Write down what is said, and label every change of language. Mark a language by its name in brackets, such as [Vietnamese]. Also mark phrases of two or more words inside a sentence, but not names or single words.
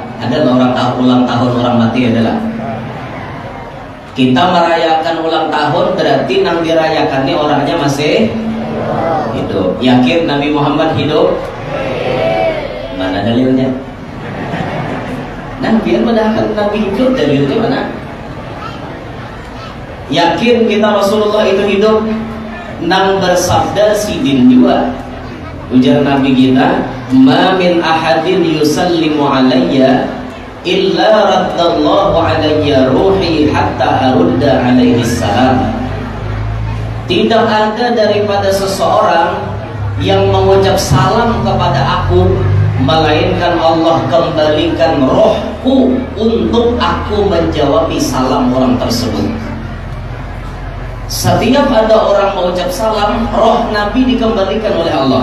[Indonesian] Ada orang ulang tahun orang mati adalah. Kita merayakan ulang tahun berarti yang dirayakannya orangnya masih hidup. Yakin Nabi Muhammad hidup? Mana dalilnya? Nah, biar mendahkan Nabi hidup, dalilnya mana? Yakin kita Rasulullah itu hidup? [Banjar] Nang bersabda sidin juga. [Indonesian] Ujar Nabi kita, [Arabic] "ما من أحد يسلم علي إلا رد الله علي روحي حتى أرد عليه السلام." [Indonesian] Tidak ada daripada seseorang yang mengucap salam kepada aku melainkan Allah kembalikan rohku untuk aku menjawab salam orang tersebut. Setiap ada orang mengucap salam, roh Nabi dikembalikan oleh Allah.